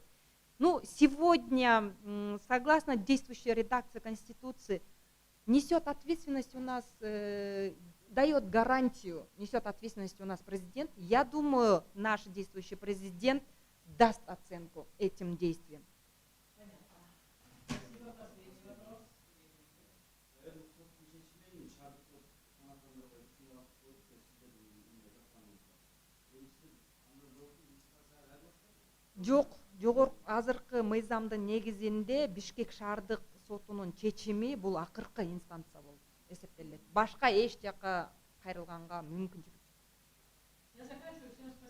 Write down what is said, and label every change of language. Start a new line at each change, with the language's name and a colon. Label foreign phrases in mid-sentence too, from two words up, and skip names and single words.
Russian: Ну, сегодня, согласно действующей редакции Конституции, несет ответственность у нас, дает гарантию, несет ответственность у нас президент. Я думаю, наш действующий президент даст оценку этим действиям.
Kyrgyz: Жок, азыркы мыйзамдын негизинде Бишкек шаардык сотунун чечими бул акыркы инстанция болуп эсептелет. Башка эч жака кайрылганга мүмкүнчүлүк жок.
Russian: Я заканчиваю. Всем спасибо.